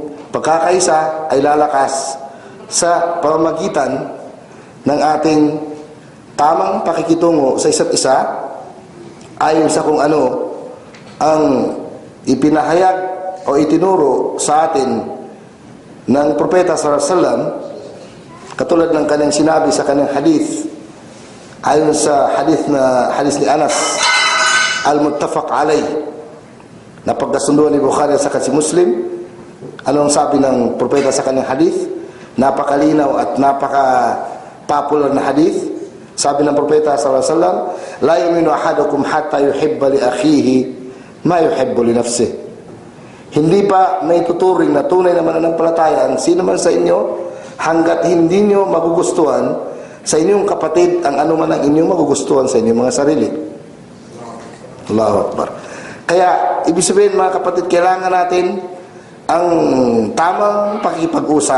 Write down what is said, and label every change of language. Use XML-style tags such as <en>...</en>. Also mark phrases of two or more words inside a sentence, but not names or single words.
<tl>pagkakaisa ay lalakas sa pamamagitan ng ating tamang pakikitungo sa isa't isa ayon sa kung ano ang ipinahayag o itinuro sa atin ng Propeta</tl> <ar>صلى الله عليه وسلم,</ar> <tl>katulad ng kanyang sinabi sa kanyang hadith. Ayon sa hadith ni Anas</tl> <ar>المتفق عليه</ar> <tl>na pagkasunduan ni Bukhari sa si Muslim, anong sabi ng propeta sa kanyang hadith? Napakalinaw at napaka-popular na hadith. Sabi ng propeta</tl> <ar>صلى الله عليه وسلم، لا يؤمن أحدكم حتى يحب لأخيه ما يحب لنفسه.</ar> <tl>Hindi pa may tuturing na tunay na mananampalataya ang sino man sa inyo hanggat hindi nyo magugustuhan sa inyong kapatid ang anuman ang inyong magugustuhan sa inyong mga sarili.</tl> <ar>الله أكبر.</ar> <tl>Kaya, ibig sabihin mga kapatid, kailangan natin ang tamang pakipag-usap.</tl>